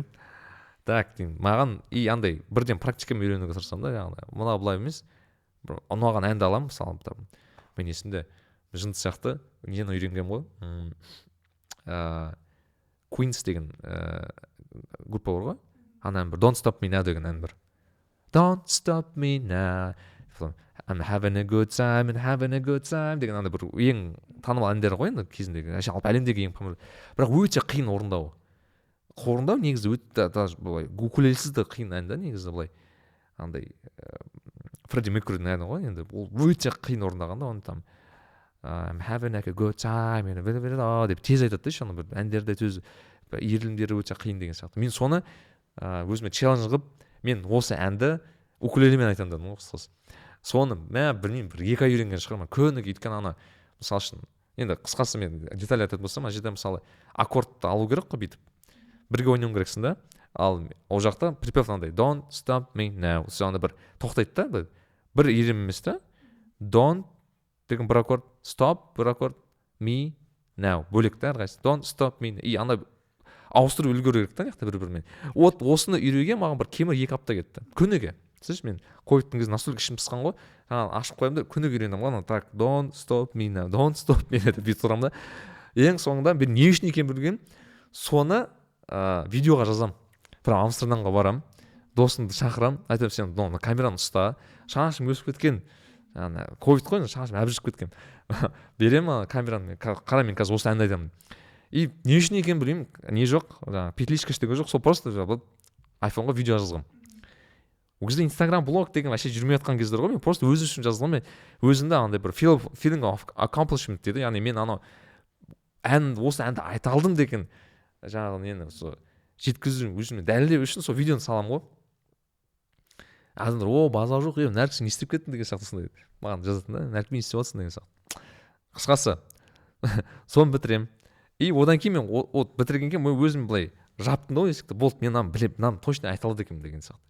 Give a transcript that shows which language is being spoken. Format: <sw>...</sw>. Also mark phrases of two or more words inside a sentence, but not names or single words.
<kk>Так деймін, маған андай бірден практикамен үйренуге тырысамын да, жаңағыдай. Мына былай емес. Бір ұнаған әнді аламын, мысалы, мен есімде жынды сияқты нені үйренгенмін ғой. Queens деген группа бар ғой. Ана ән бір Don't Stop Me Now деген ән бір. Don't stop me now.</kk> <en>I'm having a good time and having a good time деген андай бір ең танымал әндер ғой енді кезіндегі.</en> <kk>Жалпы әлемдегі ең танымал. Бірақ өте қиын орындау. орындау негізі өте даже былай укулелесіз де қиын ән да негізі былай андай Фредди Меркьюридің әні ғой енді ол өте қиын орындаған да оны там</kk> <en>I'm having like a good time</en> <kk>деп тез айтады да еще ана бір әндерді сөз иірілімдері өте қиын деген сияқты. Мен соны өзіме челлендж қылып мен осы әнді укулелемен айтамын дедім ғой қысқасы. Соны білмеймін бір 2 ай үйренген шығармын күніге. Өйткені ана мысалы үшін енді қысқасы мен деталь айтатын болсам ана жерде мысалы аккордты алу керек қой бүйтіп бірге ойнауың керексің да. Ал ол жақта припев андай</kk> <en>don't stop me now</en> <kk>сонда бір тоқтайды да бір иірім емес та don't деген бір аккорд stop бір аккорд</kk> <en>me now</en> <kk>бөлек та әрқайсысы</kk> <en>don't stop me</en> <kk>и ана ауыстырып үлгеру керек та мына жақта бір-бірімен. Вот осыны үйреге маған бір кемі 2 апта кетті күніге. Сіз мен ковидтің кезінде настолько ішім пысқан ғой ашып қоямын да күніге үйренемін ғой так</kk> <en>don't stop me now don't stop me</en> <kk>деп бүйтіп тұрамын да. Ең соңында мен не үшін екенін білгенмін соны видеоға жазамын. Бір Амстердамға барамын досымды шақырамын айтамын сен мына камераны ұста шашым өсіп кеткен ковид қой шашым әбжіп кеткен беремін камераны қара мен қазір осы әнді айтамын. И не үшін екенін білмеймін не жоқ жаңағы петличка ештеңе жоқ сол просто айфонға видео жазғым. Ол кезде Instagram блог деген вообще жүрмей жатқан кездер ғой мен просто өзі үшін жазғым. Өзімде андай бір</kk> <en>feeling of accomplishment</en> <kk>дейді яғни мен анау осы әнді айта алдым деген жаңағы нені сол жеткізу өзіме дәлелдеу үшін сол видеоны саламын ғой. Адамдар базар жоқ нәрік сен не істеп кеттің деген сияқты сондай маған жазатын да нәрік не істеп жатсың деген сияқты. Қысқасы соны бітіремін. И одан кейін мен бітіргеннен кейін мен өзім былай жаптым да есікті болды мен мынаны білемін мынаны точно айта алады екенмін деген сияқты.</kk>